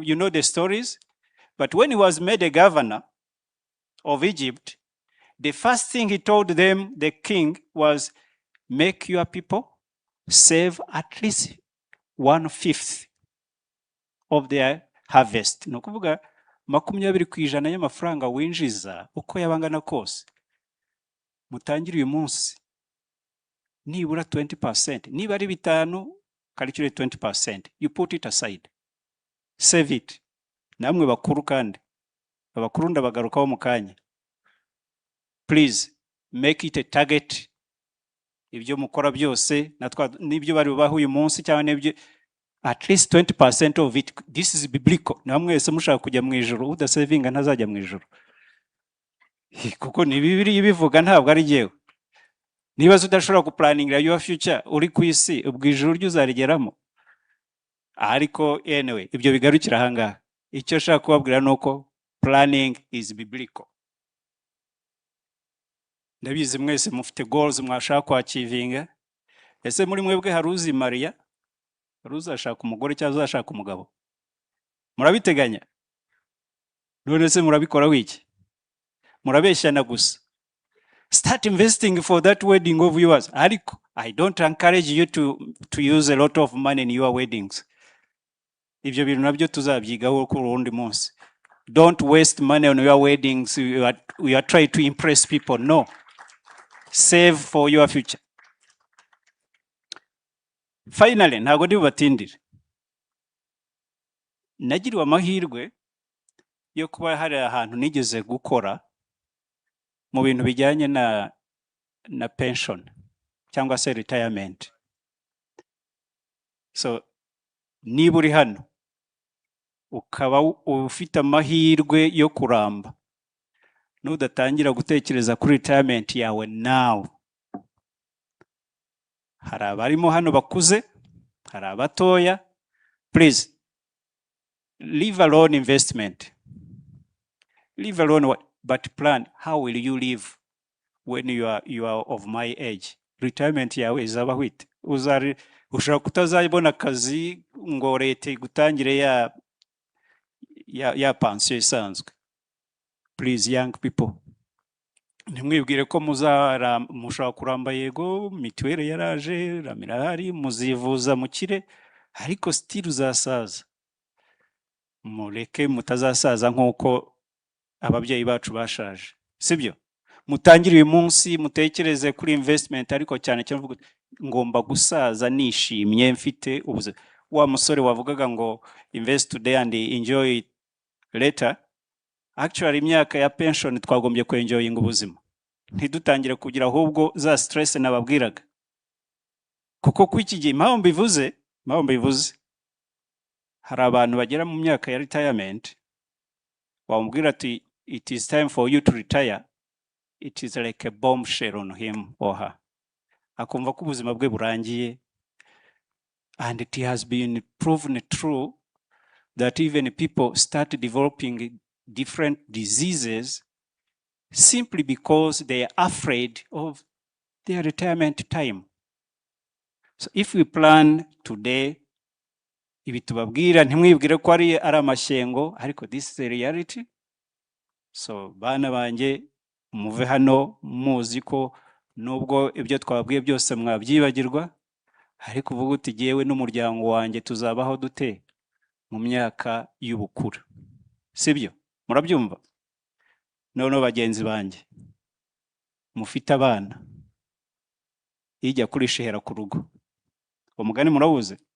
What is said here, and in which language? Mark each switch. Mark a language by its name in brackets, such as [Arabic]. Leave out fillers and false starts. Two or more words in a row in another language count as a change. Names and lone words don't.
[English] You know the stories. But when he was made a governor of Egypt, the first thing he told them, the king, was make your people save at least 1/5 of their harvest. [Kinyarwanda] No kuvuga 20% y'amafaranga winjiza uko yabangana kose. Mutangire uyu munsi nibura 20%. Niba ari 5, [English] calculate 20%. You put it aside. Save it. [Kinyarwanda] namwe bakuru kandi abakuru ndabagarukaho mu kanya. [English] Please make it a target, [Kinyarwanda] ibyo mukora byose n'ibyo bari bubaho uyu munsi cyangwa n'ibyo [English] at least 20% of it. This is biblical. [Kinyarwanda] Namwe wese mushaka kujya mu ijuru, udasavinga ntazajya mu ijuru. Kuko ni Bibiliya ibivuga, ntabwo ari jyewe. Niba udashobora guplaningira [English] your future [Kinyarwanda] uri ku isi, ubwo ijuru ryuzarigeramo. Ariko anyway, ibyo bigarukira ahangaha. Icyo nshaka kubabwira ni uko [English] planning is biblical. [Kinyarwanda] Ndabizi mwese mufite goals mwashaka kwachivinga. Ese muri mwebwe hari uzi Maria? Hari uzashaka umugore cyangwa uzashaka umugabo? Murabiteganya? None se murabikora wiki? Murabeshyana gusa. [English] Start investing for that wedding of yours. Ariko, I don't encourage you to use a lot of money in your weddings. [Kinyarwanda] Ibyo bintu nabyo tuzabyigaho ku rundi munsi. [English] Don't waste money on your weddings. You are trying to impress people. No. Save for your future. Finally, [Kinyarwanda] ntago ndi bubatindire. Nagiriwe amahirwe yo kuba hari ahantu nigeze gukora mu bintu bijyanye na pension cyangwa se retirement. So niba uri hano ukaba ufite amahirwe yo kuramba, nudatangira gutekereza kuri retirement yawe now, hari abarimo hano bakuze, hari abatoya, [English] please leave alone investment, leave alone what, but plan how will you live when you are of my age. [Kinyarwanda] Retirement yawe izaba hwite, ushobora kutazabona akazi ngo leta igutangire ya pension isanzwe. [English] Please young people, [Kinyarwanda] ntimwibwire ko mushobora kuramba, yego mituweli yaraje, ramira hari, muzivuza mukire, ariko still uzasaza. Mureke mutazasaza nk'uko ababyeyi bacu bashaje, sibyo? Mutangire uyu munsi, mutekereze kuri investment, ariko cyane cyane mvuga ngomba gusaza nishimye mfite ubuzima. Wa musore wavugaga ngo [English] invest today and enjoy later, [Kinyarwanda] actually imyaka ya pension twagombye ku enjoying ubuzima, ntidutangire kugira ahubwo za stress nababwiraga. Kuko kwiki gihe impamvu bivuze hari abantu bagera mu myaka ya retirement, wamubwira ati [English] it is time for you to retire, it is like a bombshell on him or her. [Kinyarwanda] Akumva ko ubuzima bwe burangiye. [English] And it has been proven true that even people start developing different diseases simply because they are afraid of their retirement time. So if we plan today, [Kinyarwanda] ibi tubabwira ntimwibwire ko ari amashyengo, ariko [English] this is a reality. [Kinyarwanda] So bana banjye, muve hano muzi ko nubwo ibyo twabwiye byose mwabyibagirwa, ariko uvuga uti jyewe n'umuryango wanjye tuzabaho dute mu myaka y'ubukuru, sibyo? Murabyumva? None bagenzi banjye, mufite abana, ijya kurishihera ku rugo, umugani murabuze?